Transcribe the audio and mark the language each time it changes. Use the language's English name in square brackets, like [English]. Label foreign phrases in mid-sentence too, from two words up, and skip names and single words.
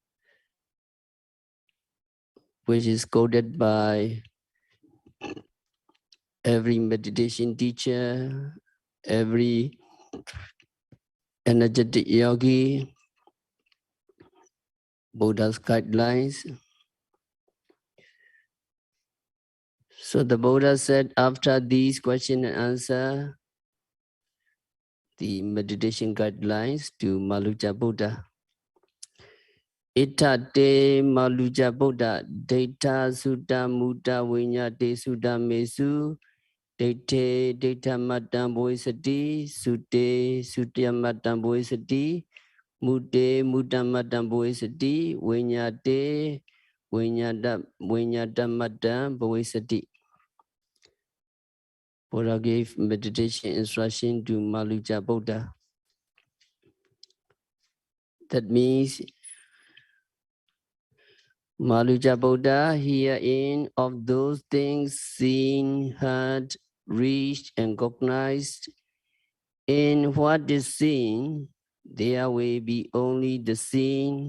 [English] which is quoted by every meditation teacher, every energetic yogi, Buddha's guidelines. So the Buddha said, after these question and answer, the meditation guidelines to Malunkyaputta. [Pali] Itate Malunkyaputta, Data Sutta Mutta Vinyate Sutta Mesu, Date Data Matam Boisati, Sute Sutyamatam Boisati, Mute Mutamatam Boisati, Vinyate Vinyatamatam Boisati. [English] Buddha gave meditation instruction to Malunkyaputta. That means Malunkyaputta, herein of those things seen, heard, reached, and cognized, in what is seen, there will be only the seen.